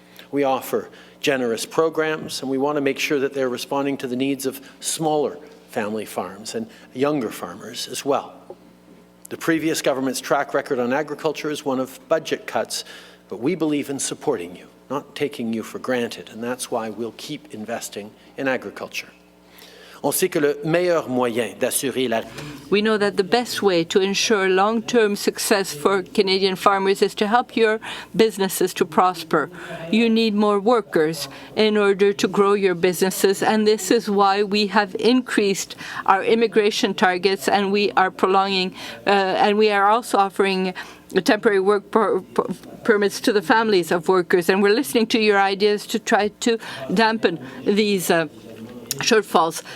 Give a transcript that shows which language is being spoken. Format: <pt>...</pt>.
<en>We offer generous programs, and we want to make sure that they're responding to the needs of smaller family farms and younger farmers as well. The previous government's track record on agriculture is one of budget cuts, but we believe in supporting you, not taking you for granted, and that's why we'll keep investing in agriculture.</en> <fr>On sait que le meilleur moyen d'assurer la...</fr> <en>We know that the best way to ensure long-term success for Canadian farmers is to help your businesses to prosper. You need more workers in order to grow your businesses, and this is why we have increased our immigration targets, and we are prolonging, and we are also offering temporary work permits to the families of workers, and we're listening to your ideas to try to dampen these shortfalls.</en>